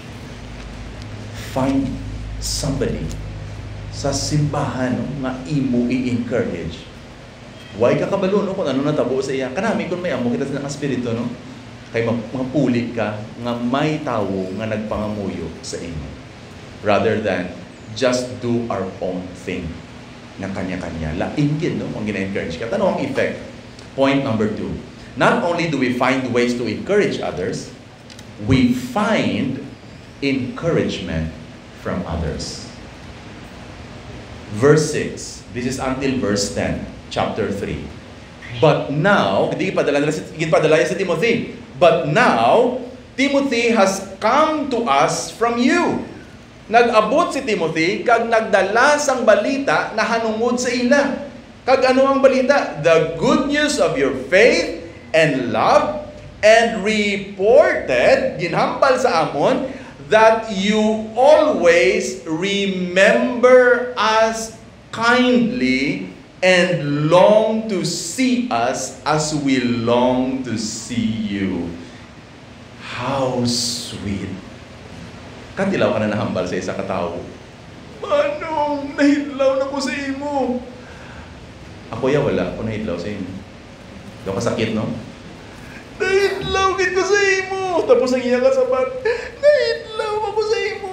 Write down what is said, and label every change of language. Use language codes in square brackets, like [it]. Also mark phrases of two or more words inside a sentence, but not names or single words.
[en] Find somebody [hil] sa simbahan, no, nga imo i-encourage. Huwag ka kabalo, no, kung ano natabo sa iya. Kanami kung may amo kita sa espiritu, no, kay mapulit ka nga may tawo nga nagpangamuyo sa imo, [en] rather than just do our own thing na kanya-kanya. [hil] Lain gid, no, ang gina-encourage ka. Tanong ang effect. [en] Point number 2. Not only do we find ways to encourage others, we find encouragement from others. Verse 6. This is until verse 10, chapter 3. But now, [hil] hindi padala sa Timothy. [en] But now, Timothy has come to us from you. [hil] Nag-abot si Timothy kag nagdala sang balita na hanungod sa ila. Kag ano ang balita? [en] The good news of your faith and love, and reported, [hil] ginhambal sa amon, [en] that you always remember us kindly and long to see us as we long to see you. How sweet. [hil] Katilaw ka na nahambal sa isa katao. Manong, nahidlaw na ko sa imo. Ako wala ako nahidlaw sa imo. Daw kasakit, no? Nahidlaw ko sa imo. Tapos ang iya kasabat, nahidlaw ako sa imo.